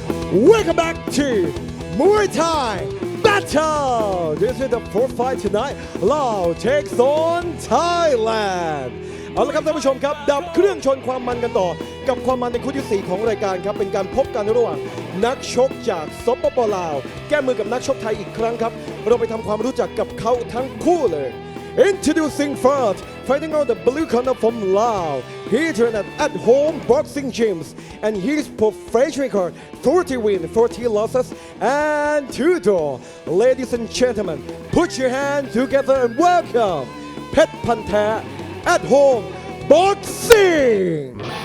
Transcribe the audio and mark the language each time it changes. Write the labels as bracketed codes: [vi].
[en] Welcome back to Muay Thai Battle. This is the fourth fight tonight. Lao takes on Thailand. [th] เอาละครับท่านผู้ชมครับดับเครื่องชนความมันกันต่อกับความมันในคู่ที่ 4 ของรายการครับเป็นการพบกันระหว่างนักชกจากสปป. ลาวแก้มือกับนักชกไทยอีกครั้งครับเราไปทำความรู้จักกับเขาทั้งคู่เลย [en] Introducing first, fighting out the blue corner from Laos. He trained at home boxing gyms and his professional record 40 wins, 40 losses, and 2 draws. Ladies and gentlemen, put your hands together and welcome Pet Panther at home boxing.